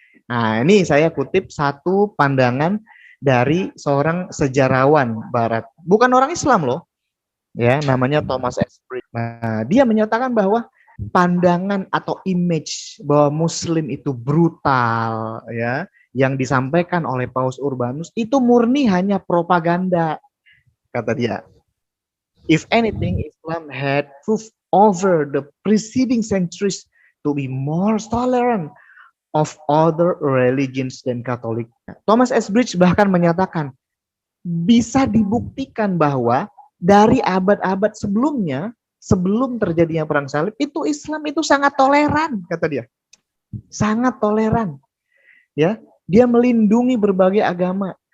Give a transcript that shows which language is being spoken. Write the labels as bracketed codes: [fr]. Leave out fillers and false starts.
[id] Nah, ini saya kutip satu pandangan dari seorang sejarawan barat, bukan orang Islam loh, ya, namanya Thomas Esbridge. Nah, dia menyatakan bahwa pandangan atau image bahwa Muslim itu brutal, ya, yang disampaikan oleh Paus Urbanus itu murni hanya propaganda, kata dia. [en] If anything, Islam had proved over the preceding centuries to be more tolerant of other religions than Katolik. [id] Thomas Esbridge bahkan menyatakan bisa dibuktikan bahwa dari abad-abad sebelumnya, sebelum terjadinya perang salib, itu Islam itu sangat toleran, kata dia. Sangat toleran. Ya, dia melindungi berbagai agama.